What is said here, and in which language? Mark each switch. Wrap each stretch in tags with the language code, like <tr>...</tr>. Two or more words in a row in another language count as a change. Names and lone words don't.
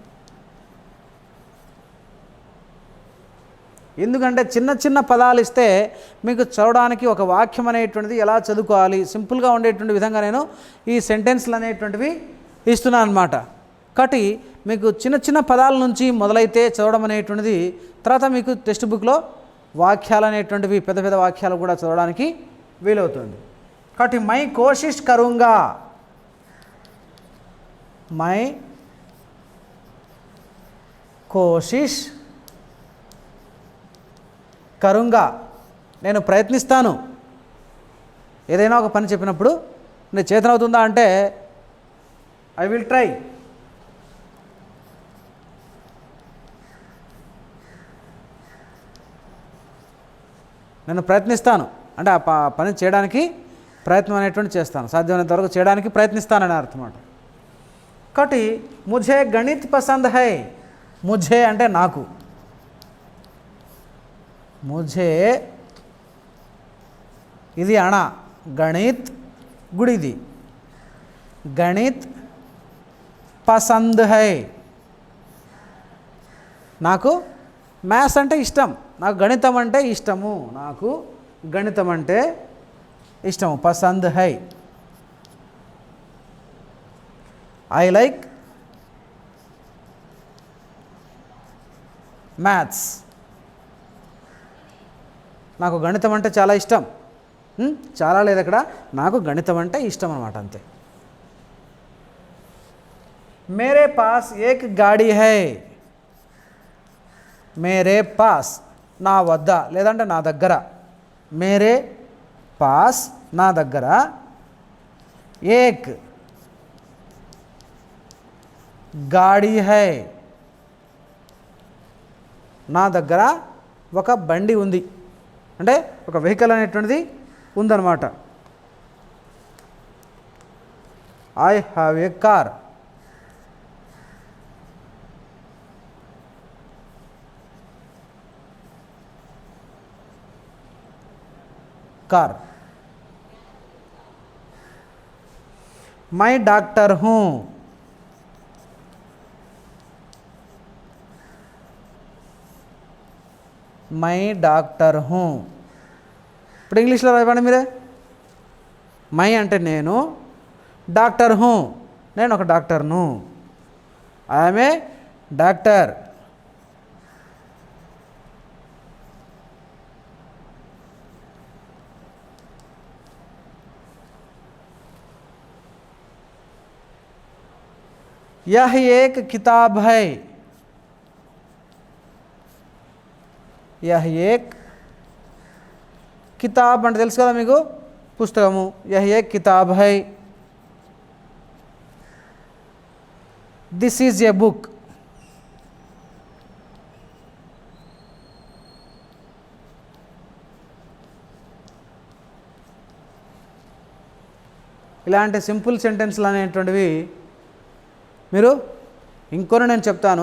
<te>ఎందుకంటే చిన్న చిన్న పదాలు ఇస్తే మీకు చదవడానికి ఒక వాక్యం అనేటువంటిది ఎలా చదువుకోవాలి సింపుల్గా ఉండేటువంటి విధంగా నేను ఈ సెంటెన్స్లు అనేటువంటివి ఇస్తున్నాను అన్నమాట. కాబట్టి మీకు చిన్న చిన్న పదాల నుంచి మొదలైతే చదవడం అనేటువంటిది, తర్వాత మీకు టెక్స్ట్ బుక్లో వాక్యాలు అనేటువంటివి పెద్ద పెద్ద వాక్యాలు కూడా చదవడానికి వీలవుతుంది.</te> <hi>కాబట్టి मैं कोशिश करूँगा, मैं कोशिश करूँगा,</hi> <te>నేను ప్రయత్నిస్తాను. ఏదైనా ఒక పని చెప్పినప్పుడు నేను చేతనవుతుందా అంటే</te> <en>I will try.</en> <te>నేను ప్రయత్నిస్తాను అంటే ఆ పని చేయడానికి ప్రయత్నం అనేటువంటి చేస్తాను, సాధ్యమైనంత వరకు చేయడానికి ప్రయత్నిస్తానని అర్థం అన్నమాట. కాబట్టి</te> <hi>मुझे गणित पसंद है,</hi> <te>ముझे అంటే నాకు, ముझे ఇది అణ, గణిత్ గుడిది,</te> <hi>गणित पसंद है,</hi> <te>నాకు మ్యాథ్స్ అంటే ఇష్టం, నాకు గణితం అంటే ఇష్టము, నాకు గణితం అంటే ఇష్టము.</te> <hi>पसंद है.</hi> <en>I like maths,</en> <te>నాకు గణితం అంటే చాలా ఇష్టం. చాలా లేదు అక్కడ, నాకు గణితం అంటే ఇష్టం అన్నమాట, అంతే.</te> <hi>मेरे पास एक गाड़ी है, మేరే పాస్</hi> <te>నా వద్ద లేదంటే నా దగ్గర,</te> <hi>मेरे पास</hi> <te>నా దగ్గర,</te> <hi>एक गाड़ी है</hi> <te>నా దగ్గర ఒక బండి ఉంది, అంటే ఒక వెహికల్ అనేటువంటిది ఉందన్నమాట.</te> <en>I have a car. कार.</en> <hi>मैं डॉक्टर हूँ. मैं डॉक्टर हूँ.</hi> <te>ఇప్పుడు ఇంగ్లీష్లో రాయబండి మీరే. మై అంటే నేను,</te> <hi>डॉक्टर हूँ</hi> <te>నేను ఒక డాక్టర్ను.</te> <en>I'm a doctor.</en> <hi>यह एक किताब है. यह एक किताब</hi> <te>అంటే తెలుసు కదా మీకు, పుస్తకము.</te> <hi>यह एक किताब है.</hi> <en>this is a book.</en> <te>ఇలాంటి సింపుల్ సెంటెన్స్లు అనేటువంటివి మీరు ఇంకొన్ని నేను చెప్తాను.</te>